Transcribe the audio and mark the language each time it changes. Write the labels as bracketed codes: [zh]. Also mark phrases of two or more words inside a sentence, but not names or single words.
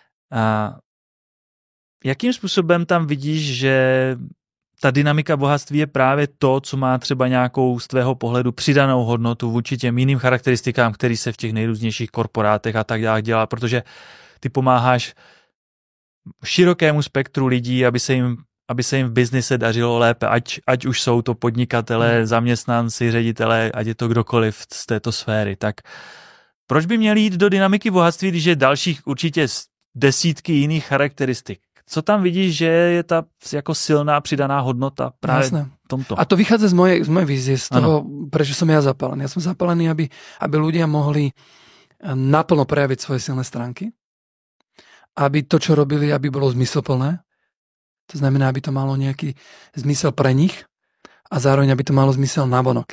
[cs] Jakým způsobem tam vidíš, že ta dynamika bohatství je právě to, co má třeba nějakou z tvého pohledu přidanou hodnotu vůči těm jiným charakteristikám, který se v těch nejrůznějších korporátech a tak dále dělá, protože ty pomáháš širokému spektru lidí, aby se jim v biznise dařilo lépe, ať už jsou to podnikatelé, zaměstnanci, ředitelé, ať je to kdokoliv z této sféry. Tak proč by měli jít do dynamiky bohatství, když je dalších určitě desítky jiných charakteristik? Co tam vidíš, že je ta jako silná přidaná hodnota právě v tomto? [sk] A to vychádza z mojej vízie, z toho, prečo som ja zapálený. Ja som zapálený, aby ľudia mohli naplno prejaviť svoje silné stránky, aby to, čo robili, aby bolo zmysluplné. To znamená, aby to malo nejaký zmysel pre nich a zároveň, aby to malo zmysel navonok.